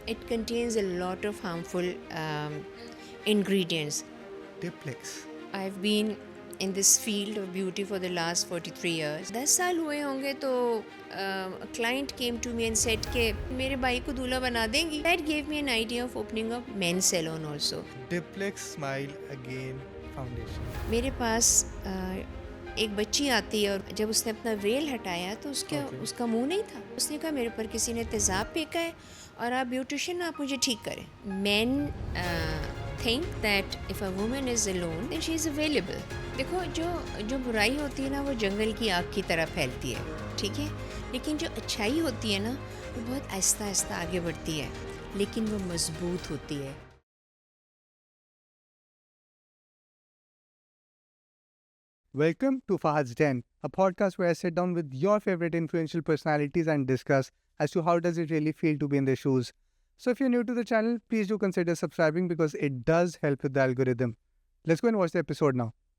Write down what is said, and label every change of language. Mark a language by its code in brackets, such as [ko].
[en] It contains a lot of harmful ingredients. Diplex. I've been in this field of beauty for the last 43 years. [hi] 10 साल हुए होंगे तो [en] a client came to me and said [hi] कि मेरे भाई को दूल्हा बना देंगी. [en] That gave me an idea of opening a men's salon also. Diplex Smile Again Foundation. [hi] मेरे पास एक बच्ची आती है और जब उसने अपना वेल हटाया तो उसका मुंह नहीं था. उसने कहा मेरे ऊपर किसी ने तेज़ाब फेंका है और आप ब्यूटिशियन, आप मुझे ठीक करें. [en] Men think that if a woman is alone then she is available. [hi] देखो जो बुराई होती है ना वो जंगल की आग की तरह फैलती है, ठीक है, लेकिन जो अच्छाई होती है ना वो बहुत आहिस्ता आहिस्ता आगे बढ़ती है, लेकिन वो मजबूत होती है. [en] Welcome to Fahad's Den, a podcast where I sit down with your favorite influential personalities and discuss as to how does it really feel to be in their shoes. So if you're new to the channel, please do consider subscribing because it does help with the algorithm. Let's go and watch the episode now.